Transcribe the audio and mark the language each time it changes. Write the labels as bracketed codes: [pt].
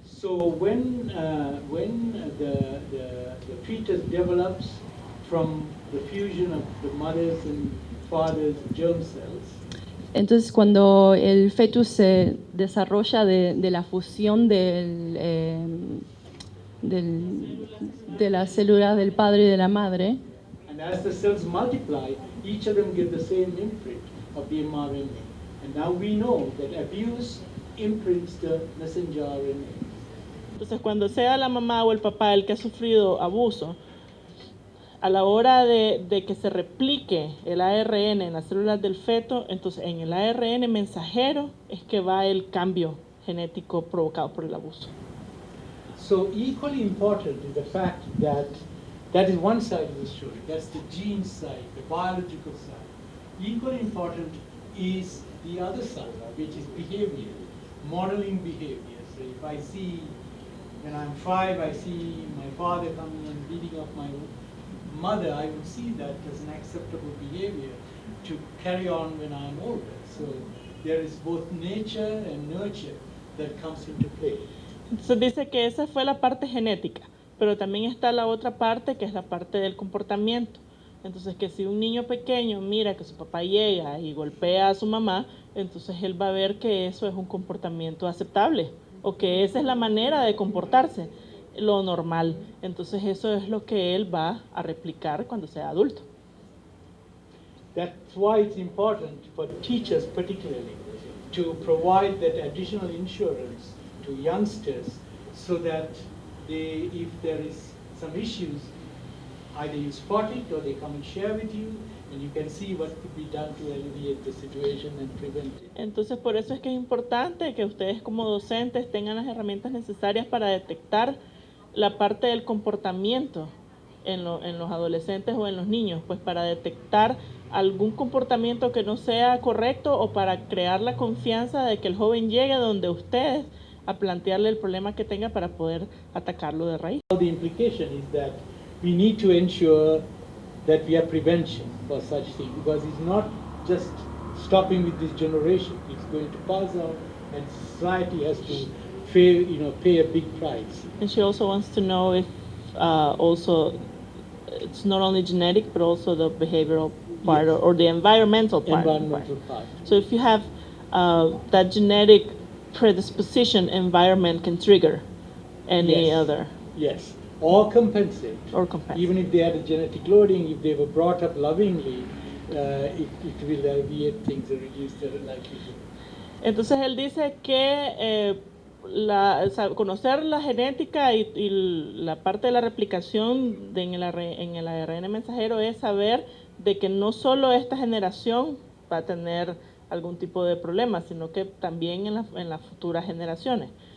[en] So when the fetus develops from the fusion of the mother's and father's germ cells, [es] Entonces, cuando el fetus se desarrolla de la fusión de las células del padre y de la madre, [en] and as the cells multiply, each of them get the same imprint of the mRNA. And now we know that abuse imprints the messenger RNA. [es] Entonces, cuando sea la mamá o el papá el que ha sufrido abuso, a la hora de que se replique el ARN en las células del feto, entonces en el ARN mensajero es que va el cambio genético provocado por el abuso. [en] So equally important is the fact that is one side of the story. That's the gene side, the biological side. Equally important is the other side, which is behavioral. modeling behavior. So if I see, when I'm 5, I see my father coming and beating up my mother, I would see that as an acceptable behavior to carry on when I'm older. So there is both nature and nurture that comes into play. [es] Entonces dice que esa fue la parte genética, pero también está la otra parte que es la parte del comportamiento. Entonces que si un niño pequeño mira que su papá llega y golpea a su mamá, entonces él va a ver que eso es un comportamiento aceptable o que esa es la manera de comportarse, lo normal. Entonces eso es lo que él va a replicar cuando sea adulto. [en] That's why it's important for teachers particularly to provide that additional insurance to youngsters so that they, if there is some issues, either you spot it or they come and share with you and you can see what could be done to alleviate the situation and prevent it. [es] Entonces por eso es que es importante que ustedes como docentes tengan las herramientas necesarias para detectar la parte del comportamiento en los adolescentes o en los niños, pues para detectar algún comportamiento que no sea correcto o para crear la confianza de que el joven llegue donde ustedes a plantearle el problema que tenga para poder atacarlo de raíz. [en] The implication is that we need to ensure that we have prevention for such things, because it's not just stopping with this generation, it's going to pass on and society has to pay a big price. And she also wants to know if also it's not only genetic but also the behavioral part, Yes. or the environmental part. Environmental part. So if you have that genetic predisposition, environment can trigger any Yes. other Yes, or compensate. or compensate. Even if they had a genetic loading, if they were brought up lovingly, it will alleviate things and reduce the likelihood. [es] Entonces él dice que conocer la genética y la parte de la replicación en el ARN mensajero es saber de que no solo esta generación va a tener algún tipo de problema, sino que también en las futuras generaciones.